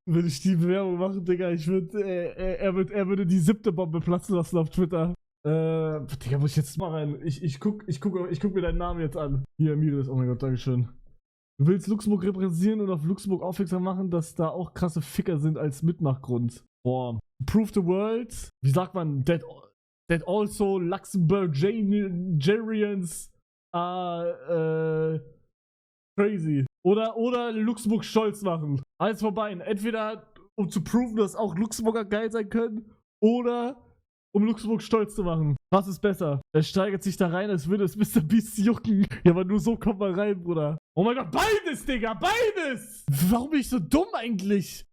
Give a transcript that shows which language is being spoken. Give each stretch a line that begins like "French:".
German: Würde ich die Bewerbung machen, Digga, er würde die 7. Bombe platzen lassen auf Twitter. Digga, muss ich jetzt mal rein. Ich guck mir deinen Namen jetzt an. Hier, Mirides, oh mein Gott, dankeschön. Du willst Luxemburg repräsentieren und auf Luxemburg aufmerksam machen, dass da auch krasse Ficker sind als Mitmachgrund. Boah.
English: Prove the world.
German: Wie sagt man?
English: That also Luxemburgians are crazy.
German: Oder Luxemburg stolz machen. Eins vorbei. Entweder um zu proven, dass auch Luxemburger geil sein können, oder um Luxemburg stolz zu machen. Was ist besser? Er steigert sich da rein, als würde es Mr. Beast jucken. Ja, aber nur so kommt man rein, Bruder. Oh mein Gott, beides, Digga, beides! Warum bin ich so dumm eigentlich?